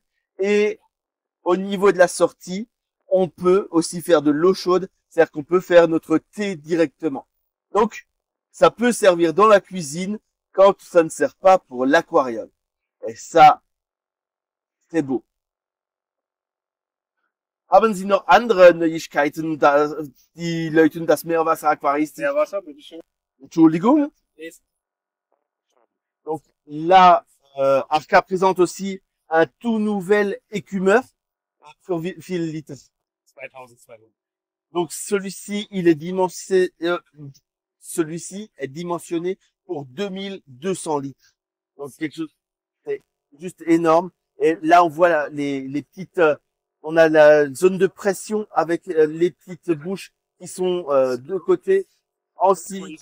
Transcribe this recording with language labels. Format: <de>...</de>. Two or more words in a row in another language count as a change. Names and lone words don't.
<fr>Et au niveau de la sortie, on peut aussi faire de l'eau chaude. C'est-à-dire qu'on peut faire notre thé directement. Donc, ça peut servir dans la cuisine quand ça ne sert pas pour l'aquarium. Et ça, c'est beau.</fr> <de>Haben Sie noch andere Neuigkeiten, die Leute das Meerwasser aquaristik? Meerwasser, bitteschön. Entschuldigung.</de> <fr>Donc là, Arca présente aussi un tout nouvel écumeur</fr> <de>für wie viel Liter?</de> <fr>2200. Donc celui-ci est dimensionné pour 2200 litres. Donc quelque chose, c'est juste énorme. Et là, on voit les petites, on a la zone de pression avec les petites bouches qui sont de côté en silicone.</fr>